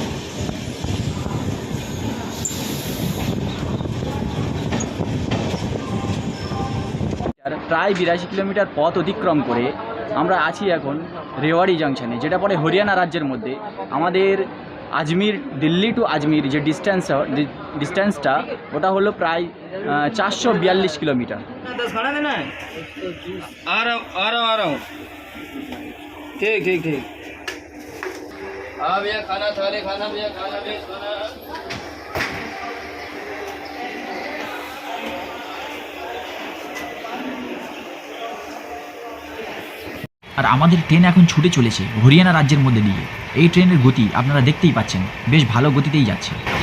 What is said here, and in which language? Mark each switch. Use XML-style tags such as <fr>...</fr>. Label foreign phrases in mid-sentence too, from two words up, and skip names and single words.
<bn>আর প্রায় 82 কিলোমিটার পথ অতিক্রম করে আমরা আছি এখন রেওয়াড়ি জাংশনে, যেটা পড়ে হরিয়ানা রাজ্যের মধ্যে। আমাদের আজমির, দিল্লি টু আজমির যে ডিস্টেন্সটা ওটা হলো প্রায় 442 কিলোমিটার।</bn> <hi>ठीक ठीक ठीक। हाँ भैया खाना थाली खाना भैया खाना भी खाना।</hi> <bn>আর আমাদের ট্রেন এখন ছুটে চলেছে হরিয়ানা রাজ্যের মধ্যে দিয়ে। এই ট্রেনের গতি আপনারা দেখতেই পাচ্ছেন, বেশ ভালো গতিতেই যাচ্ছে।</bn>